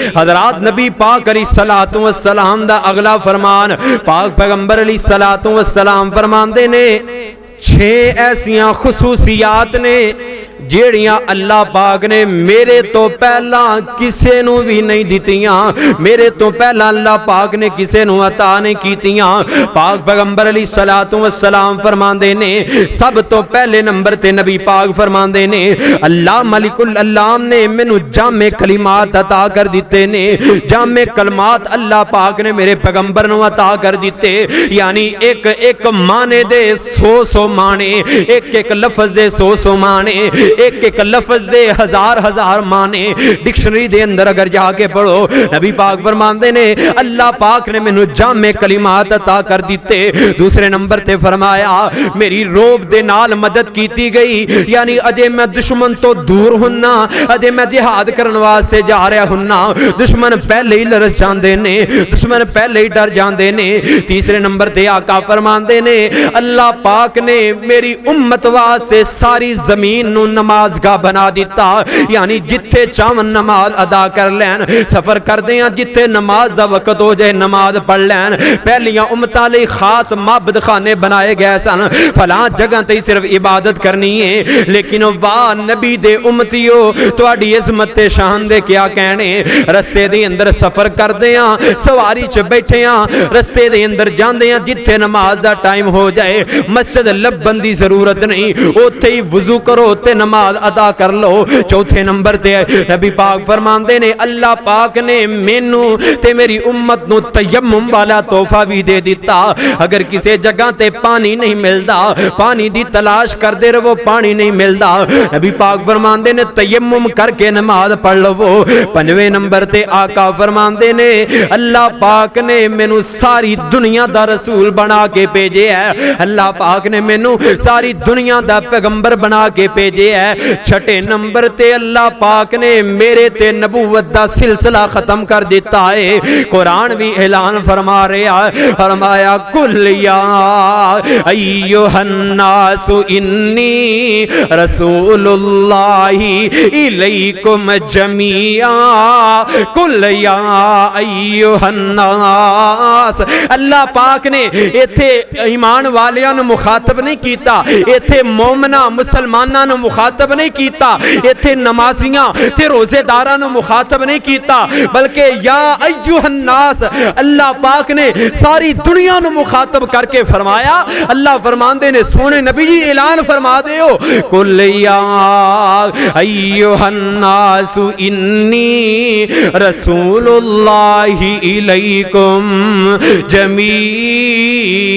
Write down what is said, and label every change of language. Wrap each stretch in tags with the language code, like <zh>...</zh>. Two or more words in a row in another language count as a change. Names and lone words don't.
<pa>حضرات نبی پاک</pa> <ar>علیہ الصلوۃ والسلام</ar> <pa>دا اگلا فرمان، پاک پیغمبر</pa> <ar>علیہ الصلوۃ والسلام</ar> <pa>فرماندے نے 6 ایسیاں خصوصیات نے جیڑیاں اللہ پاک نے میرے تو پہلا کسے نو بھی نہیں دیتیاں، میرے تو پہلا اللہ پاک نے کسے نو عطا نہیں کیتیاں۔ پاک پیغمبر</pa> <ar>علیہ الصلوۃ والسلام</ar> <pa>فرماندے نے سب تو پہلے نمبر تے نبی پاک فرماندے نے اللہ ملک العلام نے مینوں جامع کلمات عطا کر دیتے نے، جامع کلمات اللہ پاک نے میرے پیغمبر نو عطا کر دیتے، یعنی ایک ایک معنی دے 100 معنی، ایک ایک لفظ دے 100 معنی، ایک ایک لفظ دے 1000 معنی۔ ڈکشنری دے اندر اگر جا کے پڑھو، نبی پاک فرماندے نے اللہ پاک نے مینوں جامع کلمات عطا کر دیتے۔ دوسرے نمبر تے فرمایا میری روب دے نال مدد کیتی گئی، یعنی اجے میں دشمن تو دور ہننا، اجے میں جہاد کرن واسطے جا رہا ہننا، دشمن پہلے ہی لرز جاندے نے، دشمن پہلے ہی ڈر جاندے نے۔ تیسرے نمبر تے آقا فرماندے نے اللہ پاک نے میری امت واسطے ساری زمین نو نماز گاہ بنا دیتا، یعنی جتھے چاون نماز ادا کر لین، سفر کردے ہیں جتھے نماز دا وقت ہو جائے نماز پڑھ لین۔ پہلیاں امتاں لئی خاص معبد خانے بنائے گئے سن، فلاں جگہ تے صرف عبادت کرنی ہے، لیکن واہ نبی دے امتیو تواڈی عظمت تے شان دے کیا کہنے۔ رستے دے اندر سفر کردے ہیں، سواری چ بیٹھے ہیں، رستے دے اندر جاندے ہیں، جتھے نماز دا ٹائم ہو جائے مسجد لبن دی ضرورت نہیں، اوتھے ہی وضو کرو تے نماز ادا کر لو۔ چوتھے نمبر تے نبی پاک فرماندے نے اللہ پاک نے مینوں تے میری امت نو تیمم والا تحفہ بھی دے دیتا۔ اگر کسی جگہ تے پانی نہیں ملدا، پانی دی تلاش کردے رہو، پانی نہیں ملدا، نبی پاک فرماندے نے تیمم کر کے نماز پڑھ لو۔ پنجویں نمبر تے آقا فرماندے نے اللہ پاک نے مینوں ساری دنیا دا رسول بنا کے بھیجے ہے، اللہ پاک نے مینوں ساری دنیا دا پیغمبر بنا کے بھیجے ہے۔ چھٹے نمبر تے اللہ پاک نے میرے تے نبوت دا سلسلہ ختم کر دیتا ہے۔ قرآن بھی اعلان فرما رہا ہے، فرمایا</pa> <ar>کل یا ایھا الناس انی رسول اللہ الیکم جمیعا، کل یا ایھا الناس۔</ar> <pa>اللہ پاک نے ایتھے ایمان والیاں نو مخاطب نہیں کیتا، ایتھے مومناں مسلماناں نو مخاطب نہیں کیتا، ایتھے نمازیاں تے روزے داراں نو مخاطب نہیں کیتا، بلکہ</pa> <ar>یا ایھا الناس</ar> <pa>اللہ پاک نے ساری دنیا نو مخاطب کر کے فرمایا۔ اللہ فرماندے نے سونے نبی جی اعلان فرما دیو</pa> <ar>کل یا ایھا الناس انی رسول اللہ الیکم جمیعا۔</ar>